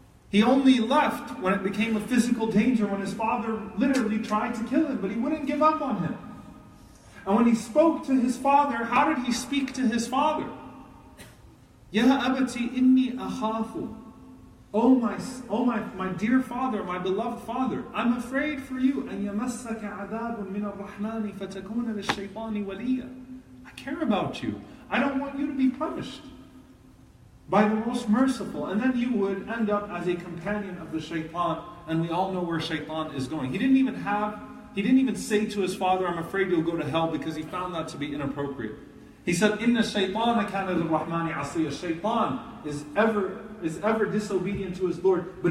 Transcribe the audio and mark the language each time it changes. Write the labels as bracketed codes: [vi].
[en] He only left when it became a physical danger, when his father literally tried to kill him, but he wouldn't give up on him. And when he spoke to his father, how did he speak to his father? [ar] Ya abati inni akhafu. [en] Oh my dear father, my beloved father, I'm afraid for you. [ar] أن يمسك عذاب من الرحمن فتكون للشيطان وليا. [en] I care about you. I don't want you to be punished by the most merciful. And then you would end up as a companion of the shaitan. And we all know where shaitan is going. He didn't even say to his father, I'm afraid you'll go to hell, because he found that to be inappropriate. He said, [ar] Inna shaytana kana lirrahmani asiya. [en] Shaitan is ever disobedient to his Lord.